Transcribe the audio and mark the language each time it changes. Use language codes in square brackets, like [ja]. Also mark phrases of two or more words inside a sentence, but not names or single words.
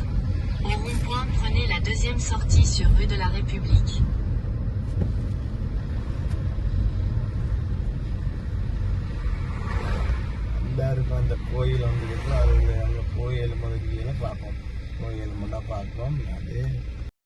[fr] Au rond-point, prenez la deuxième sortie sur rue de la République. [ta] எல்லாருக்கும் அந்த கோயில் வந்து இருக்கு. அது அங்கே கோயில் மாதிரி பார்ப்போம். கோயில் மட்டும் பார்ப்போம். அதே